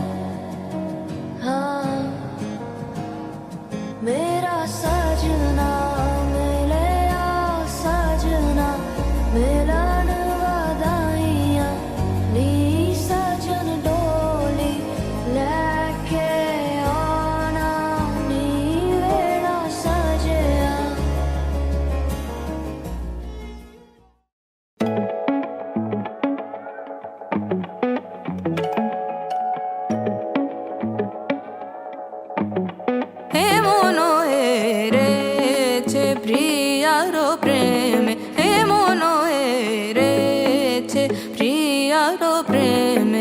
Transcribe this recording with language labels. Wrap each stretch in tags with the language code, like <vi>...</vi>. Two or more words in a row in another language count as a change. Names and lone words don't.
<pa>ਹਾਂ ਮੇਰਾ ਸਜਣਾ ਮਿਲਿਆ, ਸਜਣਾ ਮਿਲਣ ਵਧਾਈਆਂ ਨੀ। ਸਜਣ ਡੋਲੀ ਲੈ ਕੇ ਆਉਣਾ ਨੀ ਵੇੜਾ ਸਜਿਆ।</pa> <bn>হে মনো হেরেছে প্রিয়ার প্রেমে, হে মনো হেরেছে প্রিয়ার প্রেমে।</bn>